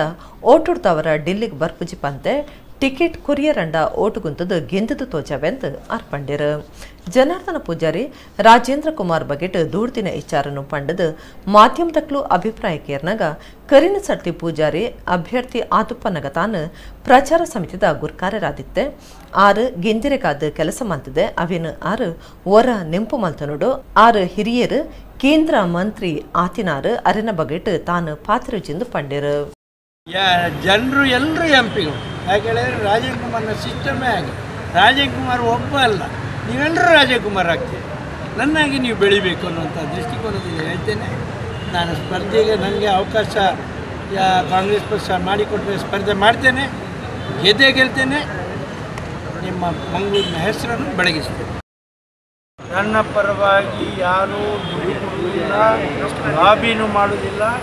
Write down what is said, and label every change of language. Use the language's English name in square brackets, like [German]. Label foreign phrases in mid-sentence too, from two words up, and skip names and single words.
[Tulu] ಓಟುಡ್ದವರ ಡಿಲ್ಲಿಗೆ ಬರ್ಪುಜಿ ಪಂತೆ ಟಿಕೆಟ್ ಕೊರಿಯರಂಡ ಓಟುಗುಂತದ ಗೆಂದದು ತೋಜವೆಂತ ಅರ್ಪಂಡಿರು ಜನಾರ್ದನ ಪೂಜಾರಿ ರಾಜೇಂದ್ರ ಕುಮಾರ್ ಬಗೆಟ್ ದೂಡ್ತಿನ ವಿಚಾರನು ಪಂಡದು ಮಾಧ್ಯಮದಕ್ಲು ಅಭಿಪ್ರಾಯ ಕೇರ್ನಾಗ ಕರಿನ ಸಟ್ಟಿ ಪೂಜಾರಿ ಅಭ್ಯರ್ಥಿ ಆತುಪ್ಪನಗ ತಾನು ಪ್ರಚಾರ ಸಮಿತಿದ ಗುರ್ಕಾರರಾದಿತ್ತೆ ಆರು ಗೆಂದಿರೆಗಾದ ಕೆಲಸ ಮಂತಿದೆ ಅವೇನು ಆರು ಒರ ನೆಂಪು ಮಲ್ತನುಡು ಆರು ಹಿರಿಯರು ಕೇಂದ್ರ ಮಂತ್ರಿ ಆತಿನಾರು ಅರೆನ ಬಗೆಟ್ ತಾನು ಪಾತ್ರಜಿಂದು ಪಂಡಿರು [Kannada] ಜನರು ಎಲ್ಲರೂ ಎಂಪಿಗಳು ಯಾಕೆ ಹೇಳಿದ್ರೆ ರಾಜೇಂದ್ರ ಕುಮಾರ್ನ ಸಿಸ್ಟಮೇ ಹಾಗೆ ರಾಜೇಂದ್ರ ಕುಮಾರ್ ಒಬ್ಬ ಅಲ್ಲ ನೀವೆಲ್ಲರೂ ರಾಜೇಂದ್ರ ಕುಮಾರ್ ಆಗ್ತೀರಿ ನನ್ನಾಗಿ ನೀವು ಬೆಳಿಬೇಕು ಅನ್ನುವಂಥ ದೃಷ್ಟಿಕೋನದಲ್ಲಿ ಹೇಳ್ತೇನೆ ನಾನು ಸ್ಪರ್ಧೆಗೆ ನನಗೆ ಅವಕಾಶ ಕಾಂಗ್ರೆಸ್ ಪಕ್ಷ ಮಾಡಿಕೊಟ್ಟರೆ ಸ್ಪರ್ಧೆ ಮಾಡ್ತೇನೆ ಗೆಲ್ತೇನೆ ನಿಮ್ಮ ಮಂಗಳೂರಿನ ಹೆಸರನ್ನು ಬೆಳಗಿಸ್ತೇನೆ ನನ್ನ ಪರವಾಗಿ ಯಾರೂ ದುಡಿಯುವುದಿಲ್ಲ ಲಾಬಿನೂ ಮಾಡೋದಿಲ್ಲ